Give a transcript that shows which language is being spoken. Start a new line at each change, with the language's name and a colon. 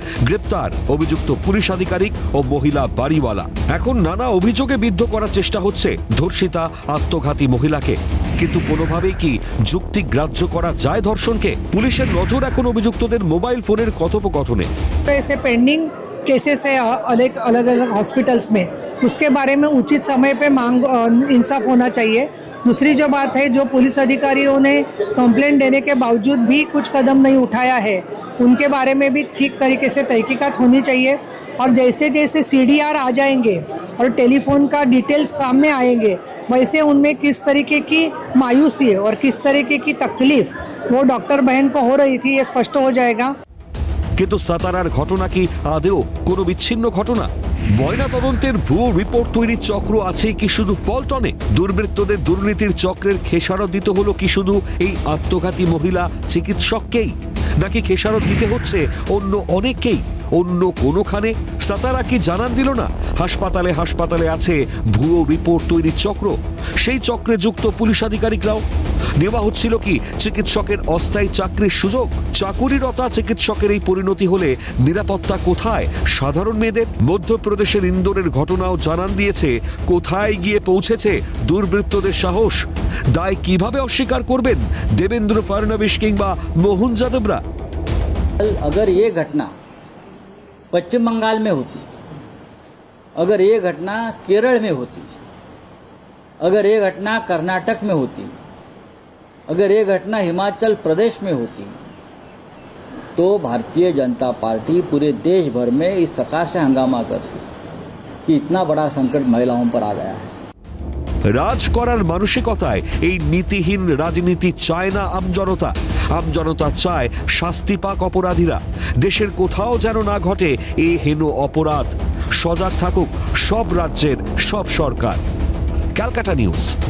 Bangla: গ্রেপ্তার অভিযুক্ত পুলিশ আধিকারিক ও মহিলা বাড়িওয়ালা। এখন নানা অভিযোগে বিদ্ধ করার চেষ্টা হচ্ছে ধর্ষিতা আত্মঘাতী মহিলাকে। কিন্তু কোনোভাবেই কি যুক্তি গ্রাহ্য করা যায় ধর্ষণকে? পুলিশের নজর এখন অভিযুক্তদের মোবাইল ফোনের কথোপকথনে।
Hindi: पेंडिंग केसेस है अलग अलग हॉस्पिटल्स में, उसके बारे में उचित समय पे मांग इंसाफ होना चाहिए। दूसरी जो बात है, जो पुलिस अधिकारियों ने कंप्लेंट देने के बावजूद भी कुछ कदम नहीं उठाया है, उनके बारे में भी ठीक तरीके से तहकीकात होनी चाहिए। और जैसे जैसे CDR आ जाएंगे और टेलीफोन का डिटेल्स सामने आएंगे, वैसे उनमें किस तरीके की मायूसी और किस तरीके की तकलीफ वो डॉक्टर बहन को हो रही थी, ये स्पष्ट हो जाएगा।
Bangla: কিন্তু সাতারার ঘটনা কি আদেও কোনো বিচ্ছিন্ন ঘটনা? ময়না তদন্তের ভুয়ো রিপোর্ট তৈরির চক্র আছে কি শুধু ফলটনে? দুর্বৃত্তদের দুর্নীতির চক্রের খেসারত দিতে হলো কি শুধু এই আত্মঘাতী মহিলা চিকিৎসককেই, নাকি খেসারত দিতে হচ্ছে অন্য অনেককেই, অন্য কোনোখানে? সাতারা কি জানান দিল না হাসপাতালে হাসপাতালে আছে ভুয়ো রিপোর্ট তৈরির চক্র? সেই চক্রে যুক্ত পুলিশ আধিকারিকরাও? নেওয়া হচ্ছিল কি চিকিৎসকের অস্থায়ী চাকরির সুযোগ? চাকুরিরতা চিকিৎসকের এই পরিণতি হলে নিরাপত্তা কোথায় সাধারণ মেয়েদের? মধ্যপ্রদেশের ইন্দোরের ঘটনাও জানান দিয়েছে কোথায় গিয়ে পৌঁছেছে দুর্বৃত্তদের সাহস। দায় কিভাবে অস্বীকার করবেন দেবেন্দ্র ফডনবিস কিংবা মোহন যাদবরা?
Hindi: अगर ये घटना पश्चिम बंगाल में होती, अगर ये घटना केरल में होती, अगर ये घटना कर्नाटक में होती, अगर ये घटना हिमाचल प्रदेश में होती, तो भारतीय जनता पार्टी पूरे देश भर में इस प्रकार से हंगामा करती कि इतना बड़ा संकट महिलाओं पर आ गया है।
Bangla: রাজ করার মানসিকতায় এই নীতিহীন রাজনীতি চায় না আমজনতা। আমজনতা চায় শাস্তি পাক অপরাধীরা। দেশের কোথাও যেন না ঘটে এ হেন অপরাধ। সজাগ থাকুক সব রাজ্যের সব সরকার। ক্যালকাটা নিউজ।